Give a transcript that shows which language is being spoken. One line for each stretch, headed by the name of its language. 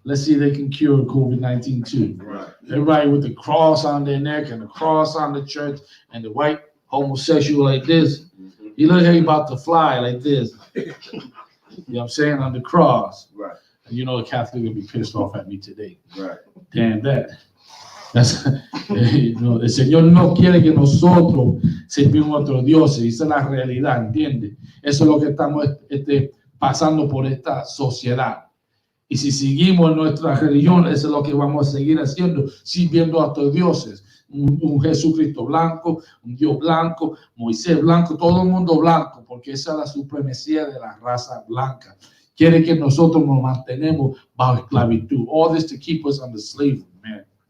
English: Let's see if they can cure COVID-19 too. Right. Everybody with the cross on their neck and the cross on the church and the white homosexual like this. He look like he about to fly like this. You know what I'm saying? On the cross. Right. And you know the Catholic will be pissed off at me today. Right. Damn that.
Spanish: That's, el Señor no quiere que nosotros servimos a otros dioses. Esa es la realidad, ¿entiendes? Eso es lo que estamos pasando por esta sociedad. Y si seguimos en nuestra religión, eso es lo que vamos a seguir haciendo, sirviendo a otros dioses. Un Jesucristo blanco, un Dios blanco, Moisés blanco, todo el mundo blanco, porque esa es la supremacía de la raza blanca. Quiere que nosotros nos mantenemos bajo esclavitud.
English: All this to keep us under slavery, man.